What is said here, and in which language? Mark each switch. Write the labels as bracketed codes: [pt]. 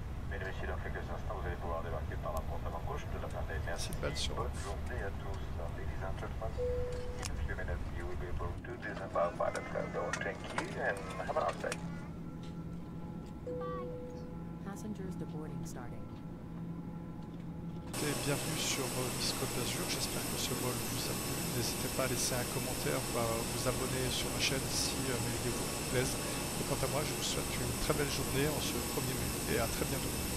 [fr] Mesdames et messieurs, dans quelques instants, vous allez pouvoir débarquer par la porte avant gauche de la planète. Merci. [en] Seatbelt sur [fr] Bonne [en] off. [fr] journée à tous. [en] Ladies and gentlemen, in a few minutes you will be able to disembark by the flight door. Thank you and have a nice day. Passengers deboarding starting. [fr] Bienvenue sur Miss Côte d'Azur, j'espère que ce vol vous a plu. N'hésitez pas à laisser un commentaire ou à vous abonner sur ma chaîne si mes vidéos vous plaisent. Et quant à moi, je vous souhaite une très belle journée en ce 1er mai et à très bientôt.